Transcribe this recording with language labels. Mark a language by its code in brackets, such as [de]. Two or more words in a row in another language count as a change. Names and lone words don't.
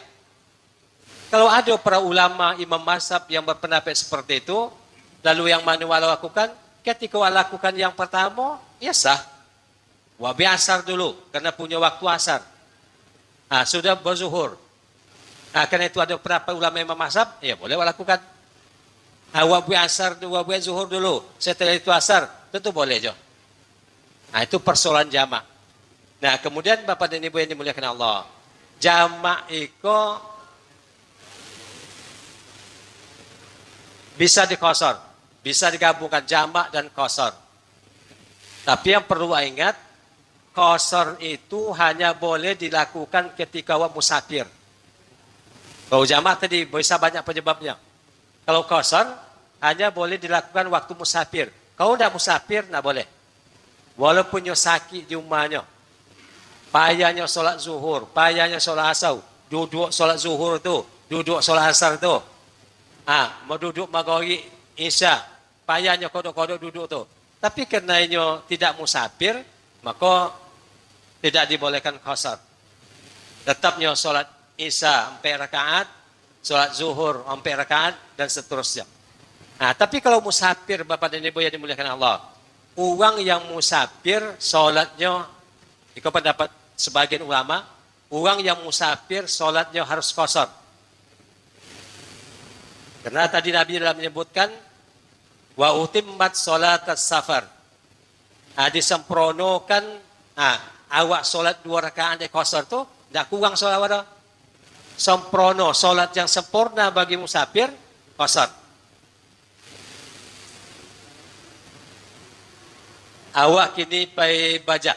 [ms] Kalau ada para ulama imam mazhab yang berpendapat seperti itu, lalu yang mana awak lakukan? Ketika awak lakukan yang pertama, ya sah. Awak asar dulu, karena punya waktu asar. Nah, sudah berzuhur. Nah, karena itu ada pendapat ulama imam mazhab, ya boleh awak lakukan. Awak buat asar, awak buat zuhur dulu. Setelah itu asar, tentu boleh je. Nah, itu persoalan jamak. Nah, kemudian Bapak dan Ibu yang dimuliakan Allah. Jamak itu bisa dikosor. Bisa digabungkan jamak dan kosor. Tapi yang perlu ingat, kosor itu hanya boleh dilakukan ketika awak musafir. Kalau jamak tadi bisa banyak penyebabnya. Kalau kosor, hanya boleh dilakukan waktu musafir. Kalau tidak musafir, tidak boleh. Walaupun nyo sakit di rumahnya. Payahnya solat zuhur, payahnya solat asar. Duduk solat zuhur tu, duduk solat asar tu. Mau duduk maghrib isya. Payahnya kodok-kodok duduk tu. Tapi kerana nyo tidak musafir, maka tidak dibolehkan kosor. Tetapnya solat isya 4 rakaat, solat zuhur 4 rakaat dan seterusnya. Nah, tapi kalau musafir Bapak dan Ibu yang dimuliakan Allah, orang yang musafir solatnya, ikut pendapat sebagian ulama, orang yang musafir solatnya harus kosor. Karena tadi Nabi dalam menyebutkan [ar] وأتمت صلاة السفر. [ms] Disempurnakan awak solat 2 rakaat di kosor tu, tidak kurang solat awak dah. Sempurna, solat yang sempurna bagi musafir, kosor. Awak kini pergi bajak.